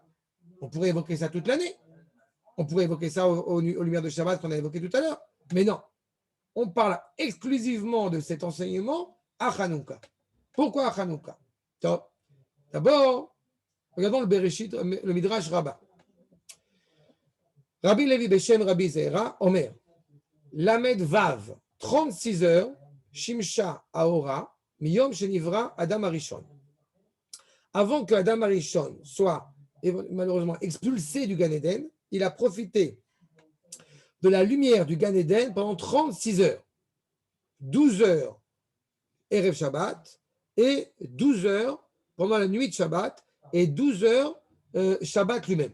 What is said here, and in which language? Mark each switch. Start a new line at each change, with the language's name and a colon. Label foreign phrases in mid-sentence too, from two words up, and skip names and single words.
French: On pourrait évoquer ça toute l'année. On pourrait évoquer ça aux lumières de Shabbat qu'on a évoqué tout à l'heure. Mais non, on parle exclusivement de cet enseignement à Hanouka. Pourquoi à Hanouka? D'abord, regardons le Bereshit, le Midrash Rabbah.
Hebrew: רבי לוי בשם רבי זעירא אומר למד וו,
French: 36 heures,
Hebrew: שמשה האורה מיום שנברא אדם הראשון.
French: Avant que
Hebrew: אדם הראשון
French: soit malheureusement expulsé du
Hebrew: גן עדן,
French: il a profité de la lumière du
Hebrew: גן עדן
French: pendant 36 heures. 12 heures
Hebrew: ערב שבת
French: et 12 heures pendant la nuit de Shabbat et 12 heures Shabbat lui-même.